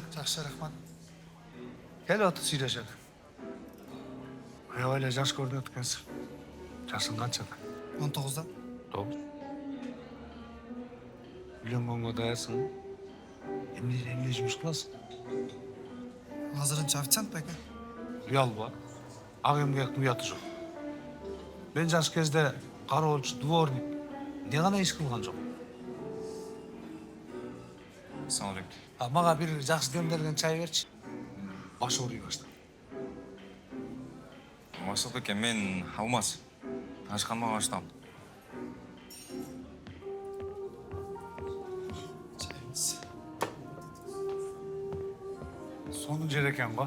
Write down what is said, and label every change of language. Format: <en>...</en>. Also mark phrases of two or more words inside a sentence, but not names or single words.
<ky>Жақсы, рахмат. Кел отыр сүйлөшөлү. Аябай эле жаш көрүнөт экенсиң. Жашың канчада? 19-да. 9. Үйлөнгөнгө даярсың. Эмне жумуш кыласың? Азырынча официант ба экен? Уялба. Ак эмгектин уяты жок. Мен жаш кезде кароолчу, дворник, эмне гана иш кылган жок.</ky> <ar>السلام عليكم.</ar> <ky>Мага бир жакшы демделген чай берчи. Баш ооруй баштады. Максат эке, мен Алмаз. Ашканма баштам. Чайыңыз. Сонун жер экен го.</ky>